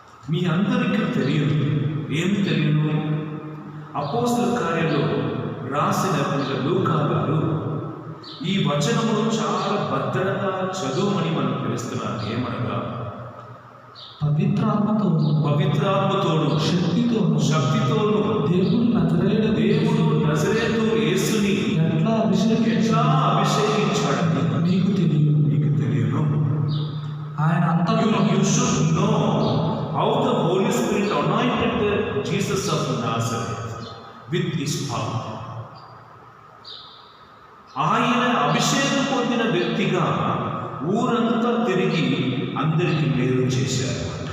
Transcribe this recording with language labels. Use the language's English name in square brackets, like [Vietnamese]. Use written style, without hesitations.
[Telugu] మీ అందరికీ తెలియదు, ఏం తెలియదు? అపోస్తలుల కార్యంలో రాసిన లూకా గారు ఈ వచనమును చాలా భద్రంగా చదువుమని మనం పిలుస్తున్నారు. ఏమనగా పవిత్రాత్మతోను శక్తితోను దేవుడు నజరేతు యేసుని ఎట్లా అభిషేకించాడని నీకు తెలియను. [English] ఆయన you should know how the Holy Spirit anointed Jesus of Nazareth with his power. [Telugu] ఆయన అభిషేకం పొందిన వ్యక్తిగా ఊరంతా తిరిగి అందరికీ మేలు చేశారు.